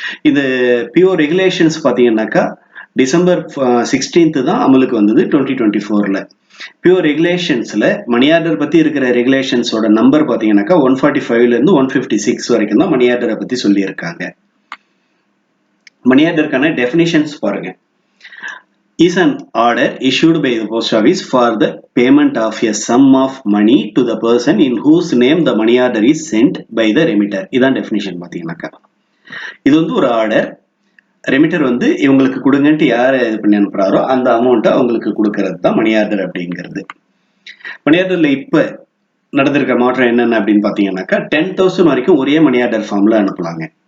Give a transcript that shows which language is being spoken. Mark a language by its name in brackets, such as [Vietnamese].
[Tamil] இது pure regulations பார்த்தீங்கன்னாக்கா December 16th தான் அமலுக்கு வந்தது 2024ல. பியூர் ரெகுலேஷன்ஸ்ல மணி ஆர்டர் பத்தி இருக்கிற ரெகுலேஷன்ஸோட நம்பர் பார்த்தீங்கன்னாக்கா 145ல இருந்து 156 வரைக்கும் தான் மணி ஆர்டரை பத்தி சொல்லியிருக்காங்க. மணி ஆர்டருக்கான டெஃபினிஷன்ஸ் பாருங்க. [English] is an order issued by the post office for the payment of a sum of money to the person in whose name the money order is sent by the remitter. [Tamil] இதான் definition பார்த்தீங்கன்னாக்கா. இது வந்து ஒரு order, remitter வந்து இவங்களுக்கு கொடுங்கன்ட்டு யார் இது பண்ணி அனுப்புறாரோ அந்த அமௌண்ட்டை அவங்களுக்கு கொடுக்கறது தான் மணி ஆர்டர் அப்படிங்கிறது. மணி ஆர்டரில் இப்போ நடந்திருக்க மாற்றம் என்னென்ன அப்படின்னு பார்த்தீங்கன்னாக்கா 10,000 வரைக்கும் ஒரே மணி ஆர்டர் ஃபார்மில் அனுப்பலாங்க.